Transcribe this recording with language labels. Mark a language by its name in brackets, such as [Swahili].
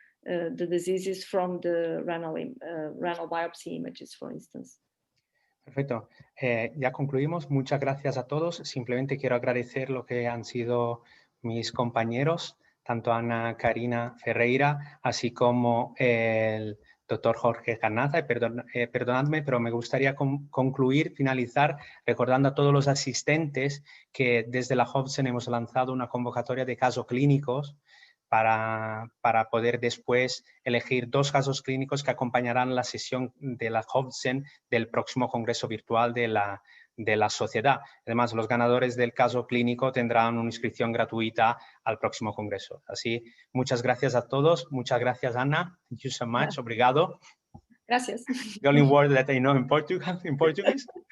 [English] the diseases from the renal biopsy images, for instance. [Spanish] Perfecto. Ya concluimos. Muchas gracias a todos. Simplemente quiero agradecer lo que han sido mis compañeros, tanto Ana Karina Ferreira, así como el doctor Jorge Garnaza. Perdonadme, pero me gustaría concluir, finalizar, recordando a todos los asistentes que desde la S.E.N hemos lanzado una convocatoria de casos clínicos para poder después elegir 2 casos clínicos que acompañarán la sesión de la S.E.N del próximo congreso virtual de la sociedad. Además, los ganadores del caso clínico tendrán una inscripción gratuita al próximo congreso. Así, muchas gracias a todos. Muchas gracias, [English] Ana. Thank you so much. [Portuguese] Obrigado. [Spanish] Gracias. [English] The only word that I know in Portuguese.